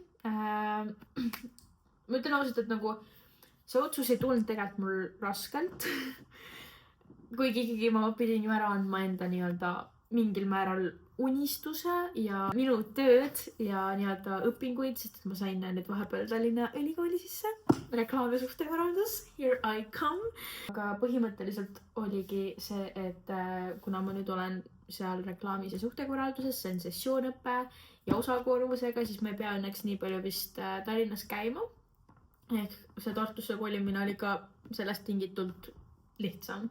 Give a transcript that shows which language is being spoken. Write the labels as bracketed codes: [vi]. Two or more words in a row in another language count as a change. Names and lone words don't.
[et] Ma ütlen ausalt, et nagu see otsus ei tulnud tegelikult mul raskelt. Kuigi ikkagi ma pidin ju ära andma enda nii-öelda mingil määral unistuse ja minu tööd ja nii-öelda õpinguid, sest ma sain need vahepeal Tallinna Ülikooli sisse. Reklaam- ja suhtekorraldus, [en] here I come. [et] Aga põhimõtteliselt oligi see, et kuna ma nüüd olen seal reklaamis ja suhtekorralduses, see on sessioonõppe ja osakoormusega, siis ma ei pea õnneks nii palju vist Tallinnas käima. Ehk see Tartusse kolimine oli ka sellest tingitult lihtsam.